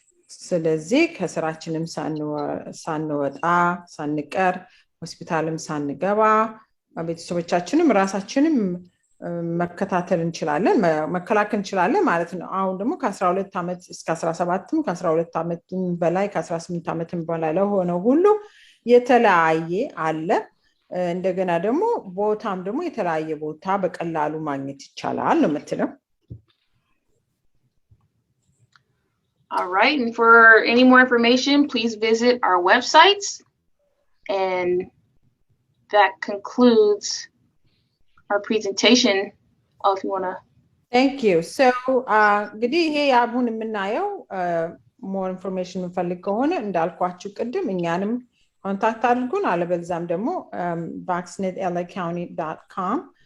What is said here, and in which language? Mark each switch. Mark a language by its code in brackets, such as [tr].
[am] ስለዚህ ከስራችንም ሳንወጣ ሳንቀር ሆስፒታልም ሳንገባ ቤተሰቦቻችንም ራሳችንም መከታተል እንችላለን መከላከል እንችላለን ማለት ነው። አሁን ደግሞ ከ12 ዓመት እስከ 17ም ከ12 ዓመትም በላይ ከ18 ዓመትም በላይ ለሆነው ሁሉ የተለያየ አለ። እንደገና ደግሞ ቦታም ደግሞ የተለያየ ቦታ በቀላሉ ማግኘት ይቻላል ነው የምትለው። [en] All right, and for any more information, please visit our websites. And that concludes our presentation. If you want to. Thank you. So, [am] እንግዲህ ይሄ አሁን የምናየው [en] more information [am] እንፈልግ ከሆነ እንዳልኳችሁ ቅድም እኛንም ኮንታክት አድርጉን አለበለዚያም ደግሞ vaccinatelacounty.com